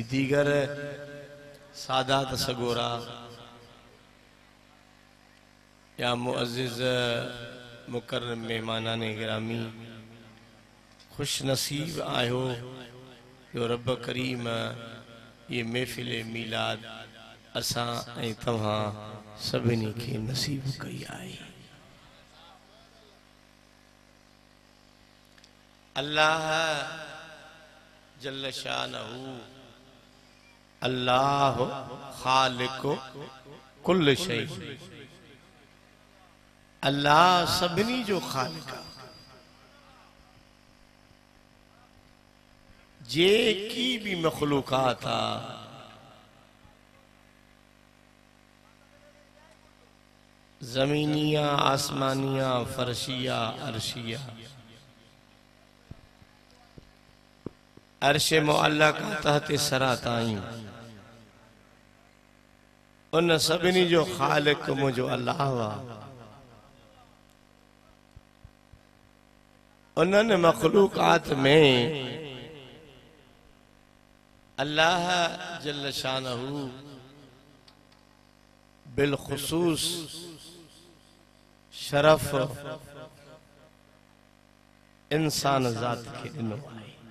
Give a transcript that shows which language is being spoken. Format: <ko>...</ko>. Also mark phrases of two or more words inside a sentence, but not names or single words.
<sd>दीगर सादात सगोरा या मुअज़्ज़िज़ मुकर्रम मेहमानान गिरामी, खुश नसीब आयो जो रब करीम ये महफ़िल मीलाद असां ऐं तव्हां सभिनी खे नसीब कई आहे।</sd> <ar>الله جل شأنه الله خالق كل شيء,</ar> <sd>अल्लाह सभिनी जो खालिक़ आहे। जेकी भी मखलूकात आ ज़मीनिया, आसमानिया, फर्शिया, अर्शिया, अर्श मुअल्ला का तहत सरा ताईं, उन सभिनी जो खालिक़ मुझो अल्लाह वा। उन्हनि मखलूकात में</sd> <ar>الله جل شأنه</ar> <sd>बिलखुसूस शरफ इंसान ज़ात खे ॾिनो आहे।</sd>